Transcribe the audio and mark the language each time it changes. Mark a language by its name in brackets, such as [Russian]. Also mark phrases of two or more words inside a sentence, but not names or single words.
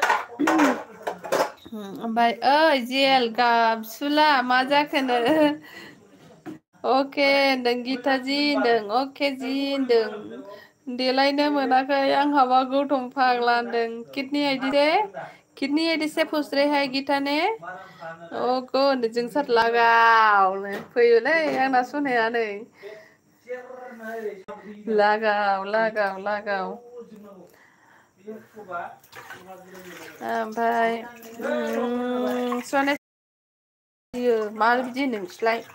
[Bodo] ओमफ्राय ओइ जेल गाबसुला मा जाखोनो? अके होनदों गीता जी होनदों, अके जि होनदों। देलायनो मोनाखै आंहाबा गौतम फाग्ला होनदों। [Hindi] किडनी आइडि से पूछ रहे हैं गीता ने। [Bodo] अको होनदों जोंसार लागावनो फैयोलै आंना सनाया नै। लागाव। ओमफ्राय सनाया मा बिदि होनो नोंसोरलाय?